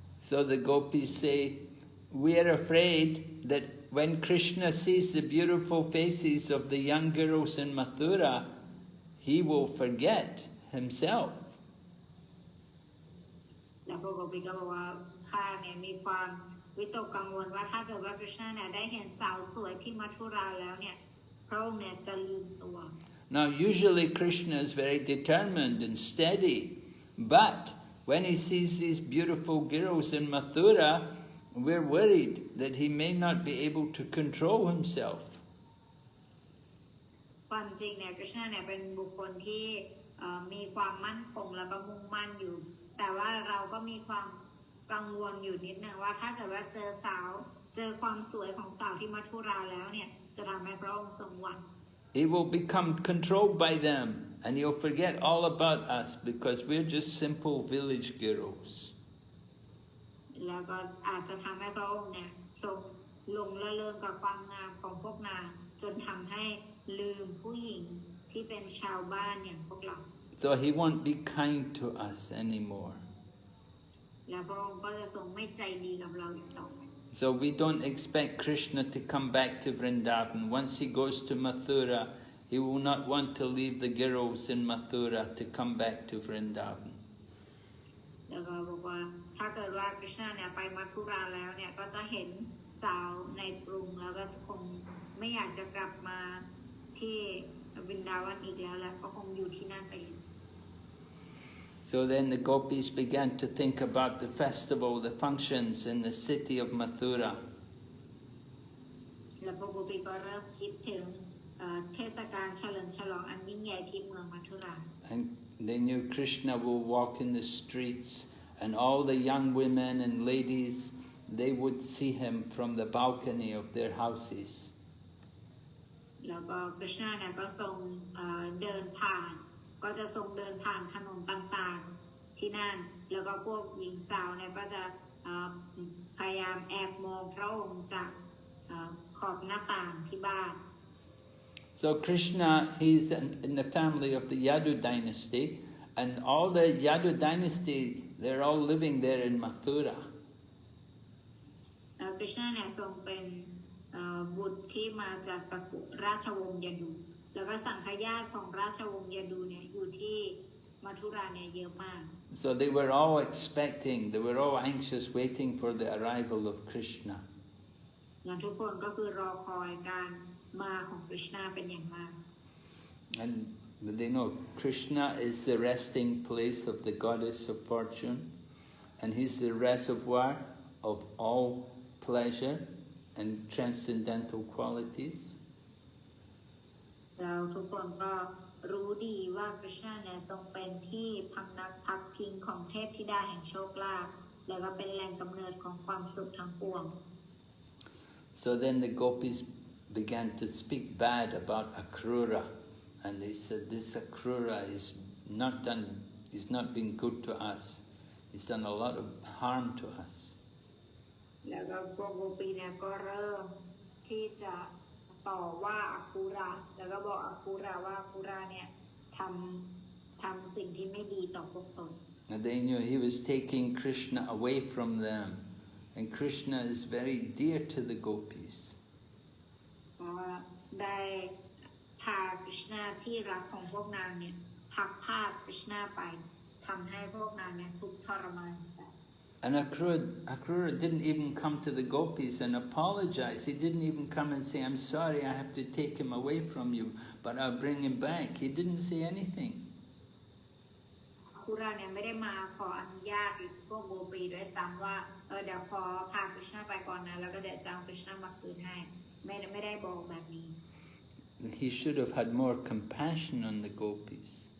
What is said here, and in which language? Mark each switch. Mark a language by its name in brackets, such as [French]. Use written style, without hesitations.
[English] So the gopis say, we are afraid that when Krishna sees the beautiful faces of the young girls in Mathura, he will forget himself. [Thai] แล้วพวกโกปิก็บอกว่าข้าเนี่ยมีความวิตกกังวลว่าถ้าเกิดว่าคริชนาเนี่ยได้เห็นสาวสวยที่มัทุราแล้วเนี่ยพระองค์เนี่ยจะลืมตัว [English] Now usually Krishna is very determined and steady, but when he sees these beautiful girls in Mathura, we're worried that he may not be able to control himself. [Thai] ความจริงเนี่ยคริชนาเนี่ยเป็นบุคคลที่มีความมั่นคงแล้วก็มุ่งมั่นอยู่แต่ว่าเราก็มีความกังวลอยู่นิดนึงว่าถ้าเกิดว่าเจอความสวยของสาวที่มัทุราแล้วเนี่ยจะทำให้พระองค์ทรงหวั่น [English] He will become controlled by them, and he'll forget all about us because we're just simple village girls. [Thai] แล้วก็อาจจะทำให้พระองค์เนี่ยทรงหลงละเลงกับความงามของพวกนางจนทำให้ลืมผู้หญิงที่เป็นชาวบ้านอย่างพวกเรา [English] So he won't be kind to us anymore. [Thai] และพระองค์ก็จะทรงไม่ใจดีกับเราอีกต่อไป [English] So we don't expect Krishna to come back to Vrindavan. Once he goes to Mathura, he will not want to leave the girls in Mathura to come back to Vrindavan. [Thai] แล้วก็บอกว่าถ้าเกิดว่าคริชนาเนี่ยไปมัทุราแล้วเนี่ยก็จะเห็นสาวในกรุงแล้วก็คงไม่อยากจะกลับมาที่วินดาวันอีกแล้วและก็คงอยู่ที่นั่นไป [English] So then the gopis began to think about the festival, the functions in the city of Mathura. [Thai] แล้วพวกโกปิก็เริ่มคิดถึงเทศกาลเฉลิมฉลองอันยิ่งใหญ่ที่เมืองมัทุรา [English] And they knew Krishna will walk in the streets, and all the young women and ladies, they would see him from the balcony of their houses. [Thai] แล้วก็คริชนาเนี่ยก็ทรงเดินผ่านก็จะทรงเดินผ่านถนนต่างๆที่นั่นแล้วก็พวกหญิงสาวเนี่ยก็จะพยายามแอบมองพระองค์จากขอบหน้าต่างที่บ้าน [English] So Krishna, he's in the family of the Yadu dynasty, and all the Yadu dynasty, they're all living there in Mathura. [Thai] คริชนาเนี่ยทรงเป็นบุตรที่มาจากตระกูลราชวงศ์ยดู แล้วก็สังฆญาติของราชวงศ์ยดูเนี่ยอยู่ที่มัทุราเนี่ยเยอะมาก [English] So they were all expecting, they were all anxious, waiting for the arrival of Krishna. [Thai] ทุกคนก็คือรอคอยการมาของกฤษณาเป็นอย่างมาก [English] And they know Krishna is the resting place of the goddess of fortune, and he's the reservoir of all pleasure and transcendental qualities. [Thai] เราทุกคนก็รู้ดีว่ากฤษณาเนี่ยทรงเป็นที่พำนักพักพิงของเทพธิดาแห่งโชคลาภแล้วก็เป็นแหล่งกำเนิดของความสุขทั้งปวง [English] So then the gopis began to speak bad about Akrūra, and they said this Akrūra is not been good to us. He's done a lot of harm to us. [Thai] แล้วก็พวกโกปีเนี่ยก็เริ่มที่จะต่อว่าอาคูระแล้วก็บอกอาคูระว่าอาคูระเนี่ยทำสิ่งที่ไม่ดีต่อพวกตน [English] And they knew he was taking Krishna away from them, and Krishna is very dear to the gopis. [Thai] เพราะว่าได้พากฤษณาที่รักของพวกนางเนี่ยพักพากฤษณาไปทำให้พวกนางเนี่ยทุกข์ทรมาน [English] And Akrūra didn't even come to the gopis and apologize. He didn't even come and say, I'm sorry, I have to take him away from you, but I'll bring him back. He didn't say anything. [Thai] อาคูระเนี่ยไม่ได้มาขออนุญาตพวกโกปีด้วยซ้ำว่าเดี๋ยวขอพากฤษณาไปก่อนนะแล้วก็เดี๋ยวจะเอากฤษณามาคืนให้ไม่ได้บอกแบบนี้ [English] He should have had more compassion on the gopis.